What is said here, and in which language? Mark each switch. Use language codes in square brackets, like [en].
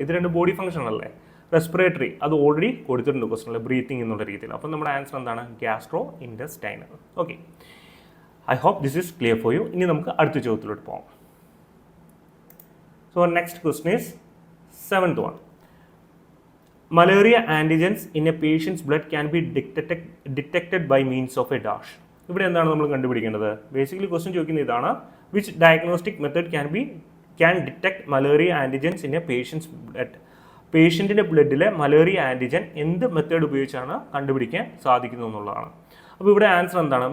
[ml] ഇത് രണ്ട് body function അല്ലേ. റെസ്പിറേറ്ററി അത് ഓൾറെഡി കൊടുത്തിട്ടുണ്ട് ക്വസ്റ്റനിൽ, ബ്രീത്തിങ് എന്നുള്ള രീതിയിൽ. അപ്പം നമ്മുടെ ആൻസർ എന്താണ്? [en] Gastrointestinal. Okay, I hope this is clear for you. [ml] ഇനി നമുക്ക് അടുത്ത ചോദ്യത്തിലോട്ട് പോകാം. [en] So next question is 7th one. Malaria antigens in a patient's blood can be detected by means of a dash. [ml] ഇവിടെ എന്താണ് നമ്മൾ കണ്ടുപിടിക്കേണ്ടത്? Basically question ചോദിക്കുന്നത് ഇതാണ്, [en] Which diagnostic method can detect malaria antigens in a patient's blood. [ml] പേഷ്യൻറ്റിൻ്റെ ബ്ലഡിലെ malaria antigen എന്ത് method ഉപയോഗിച്ചാണ് കണ്ടുപിടിക്കാൻ സാധിക്കുന്നത് എന്നുള്ളതാണ്. അപ്പോൾ ഇവിടെ ആൻസർ എന്താണ്?